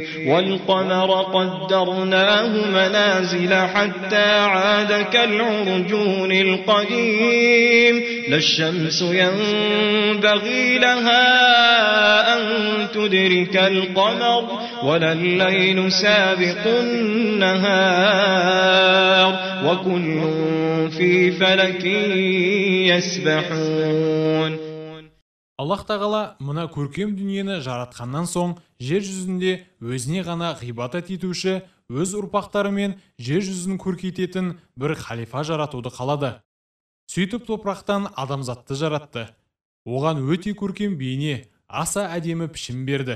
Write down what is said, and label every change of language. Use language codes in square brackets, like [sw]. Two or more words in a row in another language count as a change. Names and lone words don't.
[ar] والقمر قدرناه منازل حتى عاد كالعرجون القديم لا الشمس ينبغي لها أن تدرك القمر ولا الليل سابق النهار وكل في فلك يسبحون. [kk] Аллах тағала мұна көркем дүниені жаратқаннан соң, жер жүзінде өзіне ғана ғибадат етуші, өз ұрпақтары мен жер жүзін көркейтетін бір халифа жаратуды қалады. Сөйтіп топырақтан адамзатты жаратты. Оған өте көркем бейне, аса әдемі пішін берді.